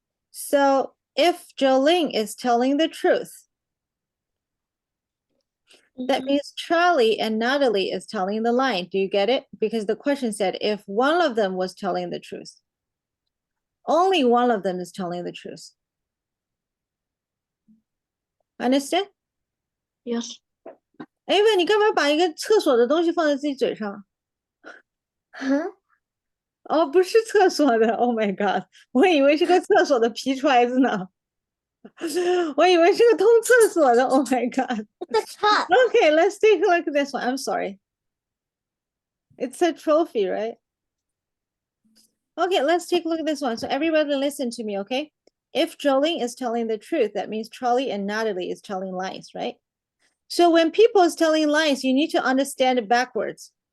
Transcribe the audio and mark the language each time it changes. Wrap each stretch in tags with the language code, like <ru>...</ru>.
<en>So if Jolene is telling the truth, that means Charlie and Natalie is telling the lie. Do you get it? Because the question said, if one of them was telling the truth, only one of them is telling the truth. Understand? Yes.</en> <zh>Ava, 你干嘛把一个厕所的东西放在自己嘴上？ Huh? 哦，不是厕所的 ，</zh> <en>Oh my god！</en> <zh>我以为是个厕所的皮揣子呢，我以为是个通厕所的 ，</zh> <en>Oh my god！ The cup. Okay, let's take a look at this one. I'm sorry. It's a trophy, right? Okay, let's take a look at this one. So everybody listen to me, okay? if Jolene is telling the truth, that means Charlie and Natalie is telling lies, right? So when people is telling lies, you need to understand it backwards.</en>